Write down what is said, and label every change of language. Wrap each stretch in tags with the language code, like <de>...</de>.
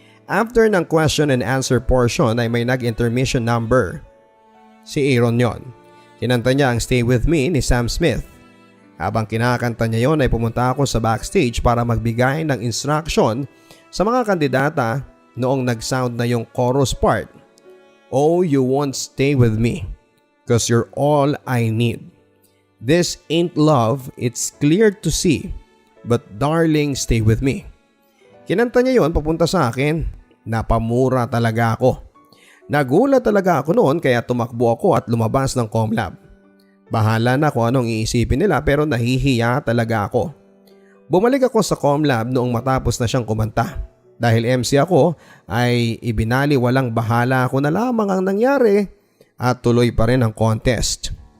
<tl>After ng question and answer portion ay may nag-intermission number. Si Aaron yon. Kinanta niya ang Stay With Me ni Sam Smith. Habang kinakanta niya yon ay pumunta ako sa backstage para magbigay ng instruction sa mga kandidata noong nag-sound na yung chorus part.</tl> <en>Oh, you won't stay with me, 'cause you're all I need. This ain't love, it's clear to see, but darling, stay with me.</en> <tl>Kinanta niya yon papunta sa akin. Napamura talaga ako. Nagulat talaga ako noon kaya tumakbo ako at lumabas ng Comlab. Bahala na kung anong iisipin nila pero nahihiya talaga ako. Bumalik ako sa Comlab noong matapos na siyang kumanta. Dahil MC ako ay ibinali walang bahala ako na lamang ang nangyari at tuloy pa rin ang contest.</tl>